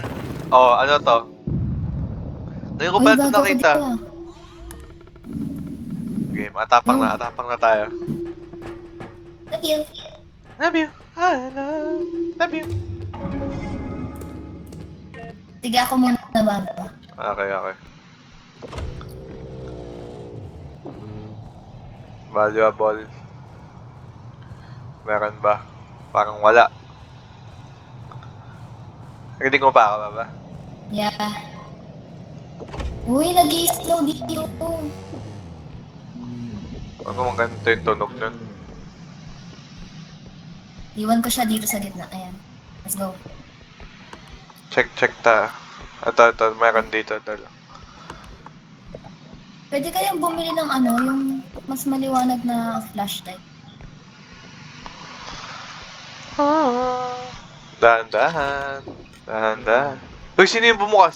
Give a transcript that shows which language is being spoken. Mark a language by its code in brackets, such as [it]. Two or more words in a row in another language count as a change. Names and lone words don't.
[tl] Ano to? Ngayon ko ba ito nakita? Okay, matapang na tayo. [en] Love you. Love you. [tl] Sige, ako muna baba. [en] Okay. Valuable. [tl] Meron ba? Parang wala. Ready mo pa ako, baba? Yeah. Uy, nag-i-slow dito. Ano mang ganito yung tunog nun? Iwan ko siya dito sa gitna. Ayan. [en] Let's go. [tl] Check ta. Ito, meron dito. Pwede kayang bumili ng ano, yung mas maliwanag na flashlight. Dahan-dahan. Dahan-dahan. Uy, sino yung bumukas?